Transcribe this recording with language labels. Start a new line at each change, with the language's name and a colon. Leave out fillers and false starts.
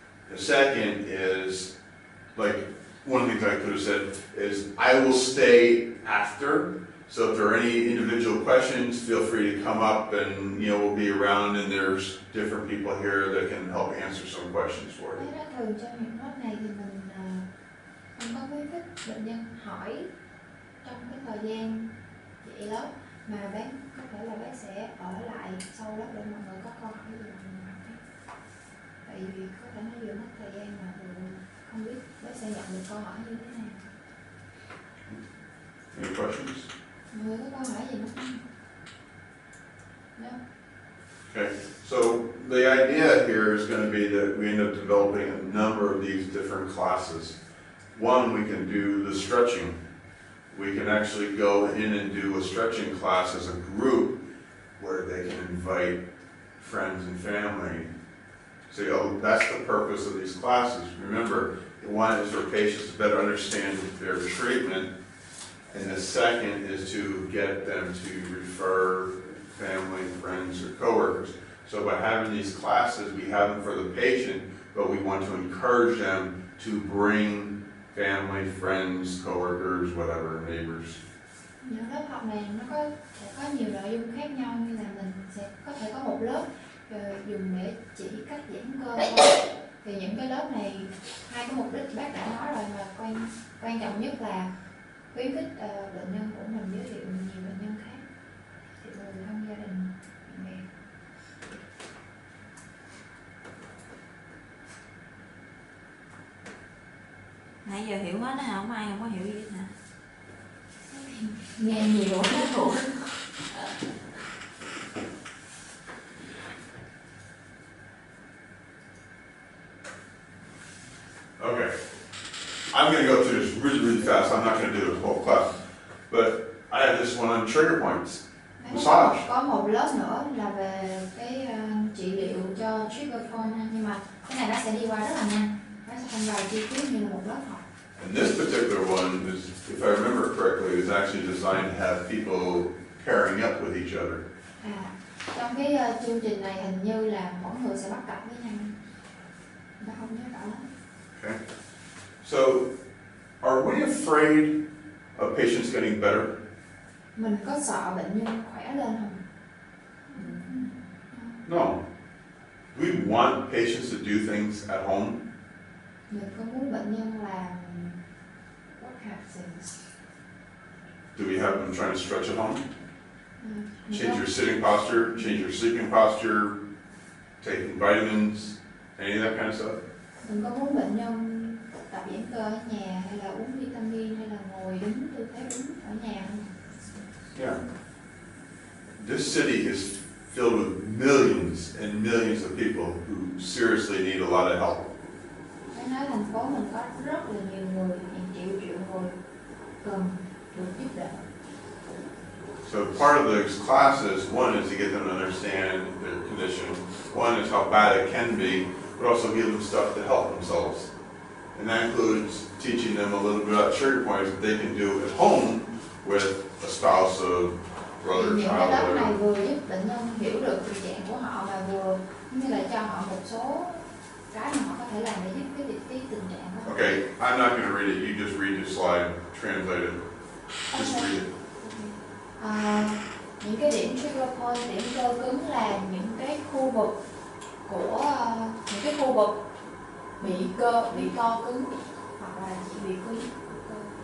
English: The second is, like, one of the things I could have said is, I will stay after, so if there are any individual questions, feel free to come up and, you know, we'll be around and there's different people here that can help answer some questions for you.
Vietnamese: Thế đó, thường trong những lớp này thì mình không có khuyến khích bệnh nhân hỏi trong cái thời gian dạy lớp, mà bác có thể là bác sẽ ở lại sau lớp để mọi người có câu hỏi gì mà mình hỏi. Tại vì có thể nó vừa mất thời gian mà vừa không biết bác sẽ nhận được câu hỏi như thế nào.
English: Any questions?
Vietnamese: Mọi người có câu hỏi gì không?
English: No? Okay, so the idea here is going to be that we end up developing a number of these different classes. One, we can do the stretching. We can actually go in and do a stretching class as a group where they can invite friends and family. Say, oh, that's the purpose of these classes. Remember, one is for patients to better understand their treatment, and the second is to get them to refer family, friends, or coworkers. So by having these classes, we have them for the patient, but we want to encourage them to bring family, friends, coworkers, whatever, neighbors.
Vietnamese: Những lớp học này nó sẽ có nhiều nội dung khác nhau, như là mình sẽ có thể có một lớp dùng để chỉ cách giãn cơ. Thì những cái lớp này hai cái mục đích bác đã nói rồi, mà quan trọng nhất là khuyến khích bệnh nhân của mình giới thiệu nhiều bệnh nhân khác, thì người thân gia đình, bạn bè. Nãy giờ hiểu hết đó hả? Không ai không có hiểu gì hết hả? Nghe nhiều hết thuộc.
English: Okay, I'm going to go through this really, really fast. I'm not going to do the whole class, but I have this one on trigger points. Massage.
Vietnamese: Có một lớp nữa là về cái trị liệu cho trigger point, nhưng mà cái này nó sẽ đi qua rất là nhanh, nó sẽ không vào chi tiết như là một lớp học.
English: And this particular one is, if I remember correctly, is actually designed to have people pairing up with each other.
Vietnamese: Trong cái chương trình này hình như là mỗi người sẽ bắt cặp với nhau. Nó không nhớ rõ lắm.
English: Okay. So, are we afraid of patients getting better?
Vietnamese: Mình có sợ bệnh nhân khỏe lên không?
English: No. We want patients to do things at home.
Vietnamese: Mình có muốn bệnh nhân làm
English: what kind of things? Do we have them trying to stretch at home? Change your sitting posture, change your sleeping posture, taking vitamins, any of that kind of stuff?
Vietnamese: Mình có muốn bệnh nhân tập giãn cơ ở nhà, hay là uống vitamin, hay là ngồi đứng tư thế đúng ở nhà không?
English: Yeah. This city is filled with millions and millions of people who seriously need a lot of help.
Vietnamese: Phải nói thành phố mình có rất là nhiều người, hàng triệu người cần được giúp đỡ.
English: So part of those classes, one is to get them to understand their condition. One is how bad it can be, but also give them stuff to help themselves. And that includes teaching them a little bit about trigger points that they can do at home with a spouse, a brother,
Vietnamese: Những cái
English: child,
Vietnamese: lớp này
English: whatever.
Vietnamese: vừa giúp bệnh nhân hiểu được tình trạng của họ và vừa như là cho họ một số cái mà họ có thể làm để giúp cái tình trạng của họ.
English: Okay, I'm not going to read it. You just read the slide, translate it. Just read it.
Vietnamese: Những cái điểm trigger point, điểm cơ cứng là những cái khu vực của những cái khu vực bị co cứng hoặc là chỉ bị cứng cơ.